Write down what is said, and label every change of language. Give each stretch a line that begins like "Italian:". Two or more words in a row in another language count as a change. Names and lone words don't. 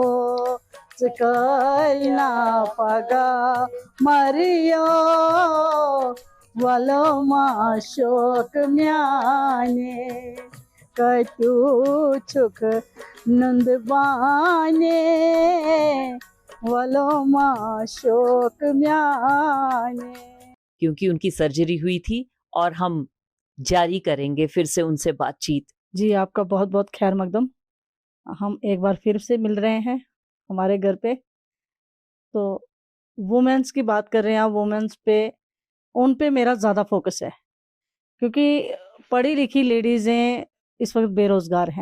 Kashmiri: चकलना पगा मरियो वलो माशोक म्याने, कटू छुक नंद बाने वलो माशोक म्याने।
Hindi: क्योंकि उनकी सर्जरी हुई थी, और हम जारी करेंगे फिर से उनसे बातचीत। जी, आपका बहुत बहुत खैर मकदम। हम एक बार फिर से मिल रहे हैं हमारे घर पे। तो वुमेन्स की बात कर रहे हैं, वुमेन्स पे, उन पे मेरा ज़्यादा फोकस है, क्योंकि पढ़ी लिखी लेडीज़ें इस वक्त बेरोज़गार हैं।